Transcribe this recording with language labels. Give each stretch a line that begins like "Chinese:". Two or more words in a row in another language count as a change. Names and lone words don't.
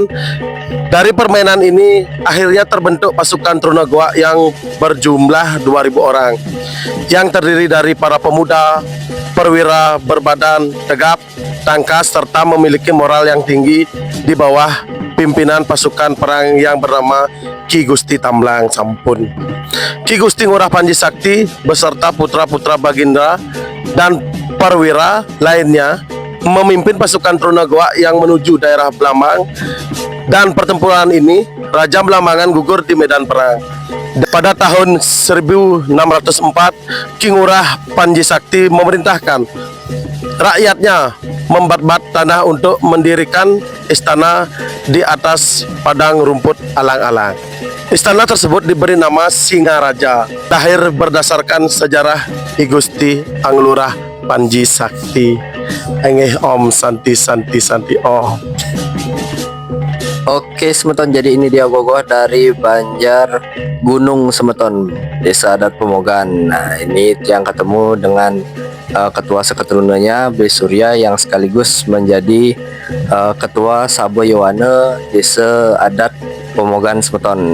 Indonesian: Dari permainan ini akhirnya terbentuk pasukan Truna Goak yang berjumlah 2.000 orang yang terdiri dari para pemuda, perwira berbadan tegap, tangkas serta memiliki moral yang tinggi di bawah pimpinan pasukan perang yang bernama Ki Gusti Tamblang Sampun. Ki Gusti Ngurah Panji Sakti beserta putra-putra Baginda dan perwira lainnya memimpin pasukan Truna Goak yang menuju daerah Blambang. Dan pertempuran ini Raja Blambangan gugur di medan perang. Pada tahun 1604 Ki Ngurah Panji Sakti memerintahkan rakyatnya membat-bat tanah untuk mendirikan istana di atas padang rumput alang-alang. Istana tersebut diberi nama Singaraja, lahir berdasarkan sejarah I Gusti Anglurah Panji Sakti.
Balinese: Engeh
Sanskrit: Om Santi Santi Santi Om.
Indonesian: Oke semeton, jadi ini dia gogoh dari Banjar Gunung Semeton, Desa Adat Pemogan. Nah ini yang ketemu dengan ketua seketurunannya Beli Surya yang sekaligus menjadi ketua Sabo Yowane Desa Adat Pemogan Semeton.